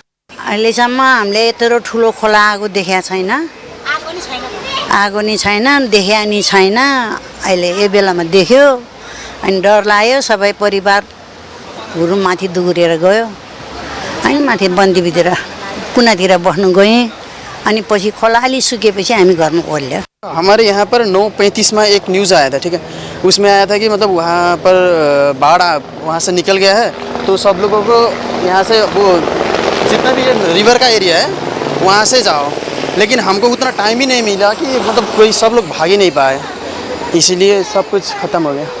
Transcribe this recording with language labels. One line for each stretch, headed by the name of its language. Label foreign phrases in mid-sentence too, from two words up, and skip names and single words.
Nepali: अहिलेसम्म हामीले यत्रो ठुलो खोला आगो देखेका छैन, आगो नि छैन, देखिया नि छैन. अहिले यो बेलामा देख्यो अनि डर लाग्यो. सबै परिवारहरू माथि दुगुरेर गयो, अनि माथि बन्दीभित्र कुनातिर बस्नु गएँ. अनि पछि खोला अलि सुकेपछि हामी घरमा ओर्ल्यो.
Hindi: हमारे यहाँ पर 9:35 में एक न्यूज़ आया था, ठीक है. उसमें आया था कि मतलब वहाँ पर बाढ़ वहाँ से निकल गया है, तो सब लोगों को यहाँ से वो जितना भी रिवर का एरिया है वहाँ से जाओ. लेकिन हमको उतना टाइम ही नहीं मिला कि मतलब कोई सब लोग भाग ही नहीं पाए, इसीलिए सब कुछ ख़त्म हो गया.